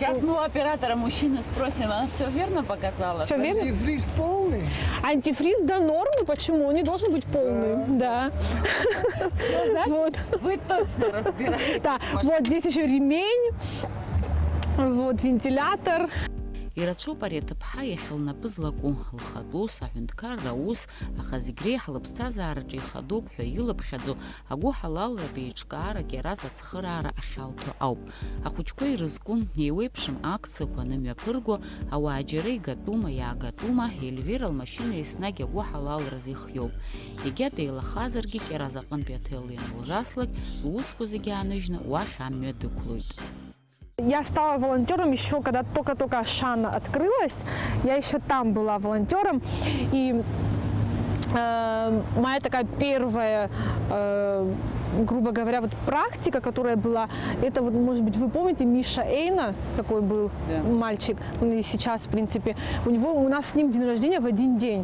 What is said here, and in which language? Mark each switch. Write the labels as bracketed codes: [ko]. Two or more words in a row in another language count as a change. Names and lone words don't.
[ru] Сейчас мы у оператора мужчины спросим, она все верно показала? Все верно? Антифриз полный? Антифриз до нормы, почему? Он не должен быть полный, да. Все, значит, вы точно разбираетесь. Да, вот здесь еще ремень, вот вентилятор. [ab] Ирацәоуп ари аҭыԥҳа иахьылнапыз лакәу, лхатәус, аҳәынҭқарра аус, аха зегь реиҳа лыԥсҭазаараҿы ихадоуп ҳәа илыԥхьаӡо агәы ҳалалратә еиҿкаарак иараз ацхыраара ахьалҭо ауп. Ахәыҷқәа ирызку, еиуеиԥшым акциақәа анымҩаԥырго, ауаа џьара игатәума, иаагатәума, Ельвира лмашьына еснагь агәы ҳалалраз ихиоуп. Егьа деилахазаргьы Ҟьараз аҟынтәи аҭел ианылзаслак, лусқәа зегьы ааныжьны уахь амҩа дықәлоит. [ru] Я стала волонтером еще, когда только-только Ашана открылась. Я еще там была волонтером. И моя такая первая, грубо говоря, вот практика, которая была, это вот, может быть, вы помните, Миша Эйна, такой был мальчик, и сейчас, в принципе, у нас с ним день рождения в один день.